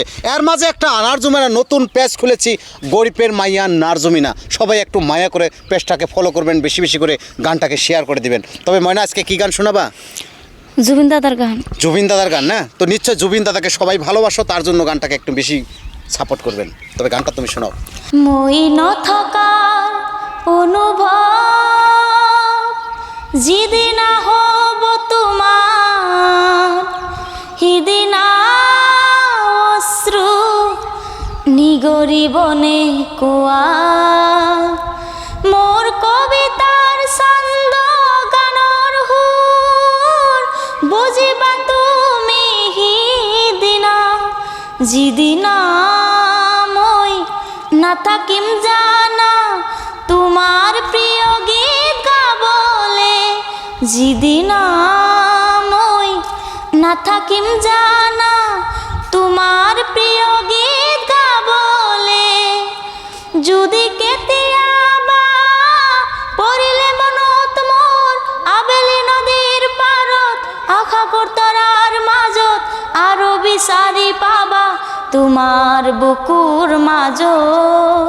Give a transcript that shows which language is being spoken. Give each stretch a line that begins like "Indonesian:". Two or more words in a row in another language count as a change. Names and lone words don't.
Bangla: এর মাঝে একটা নারজুমিনার নতুন পেজ খুলেছি, গরিবের মাইয়া নারজুমিনা। সবাই একটু মায়া করে পেজটাকে ফলো করবেন, বেশি বেশি করে গানটাকে শেয়ার করে দিবেন। তবে ময়না, আজকে কী গান শোনাবা? জুবিন দাদার গান। জুবিন দাদার গান না? তো নিশ্চয় জুবিন দাদাকে সবাই ভালোবাসো, তার জন্য গানটাকে একটু বেশি সাপোর্ট করবেন। তবে গানটা তুমি শোনাও।
Assamese: মই নথকাৰ অনুভৱ যিদিনা হ'ব তোমাৰ, সিদিনা অশ্ৰু নিগৰিবনে কোৱা। মোৰ কবিতাৰ ছন্দ গানৰ সুৰ বুজিবা তুমি সিদিনা, যিদিনা মই নাথাকিম জানা তোমার প্রিয় গীত গাবলে। যিদিনা মই নাথাকিম জানা তোমার প্রিয় গীত গাবলে। যদি কেতিয়াবা পৰিলে মনত মোৰ আবেলি নদীৰ পাৰত, আশাকৰ তৰাৰ মাজত আৰু বিচাৰি পাবা তোমার বুকুর মাজত।